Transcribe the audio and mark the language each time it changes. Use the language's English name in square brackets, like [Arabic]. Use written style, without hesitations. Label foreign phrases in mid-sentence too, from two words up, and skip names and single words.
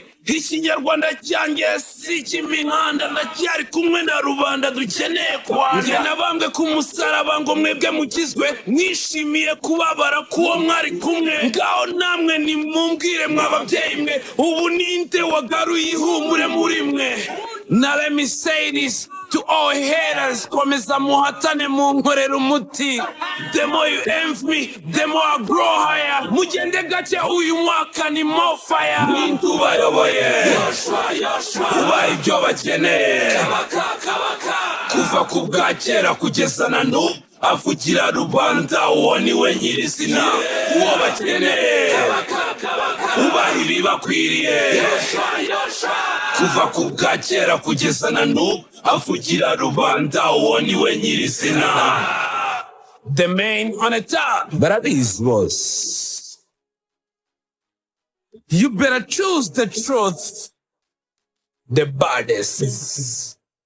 [Kinyarwanda] Ikinyarwanda cyanjye si ik'imihanda, ndacyari kumwe na rubanda dukeneye kwanda. Njye nabambwe ku musaraba ngo mwebwe mukizwe, mwishimiye kubabara k'uwo mwari kumwe. Ngaho namwe nimumbwire mw'ababyeyi mwe, ubu ninde wagaruye ihumure muri mwe? [English] Now let me say this to all haters, [Kinyarwanda] komeza muhatane munkorera umuti. [English] The more you envy me, the more I grow higher. [Kinyarwanda] Mugende gake uyu mwaka ni [English] more fire. [Kinyarwanda] Ninde ubayoboye ubaha ibyo bakeneye kuva ku bwa kera kugeza na n'ubu avugira rubanda uwo ni we nyirizina uwo bakeneye ubaha ibibakwiriye kuva ku bwa kera kugeza na n'ubu avugira rubanda uwo ni we nyirizina. [English] The man on the top, but at least boss, you better choose the truth, the baddest.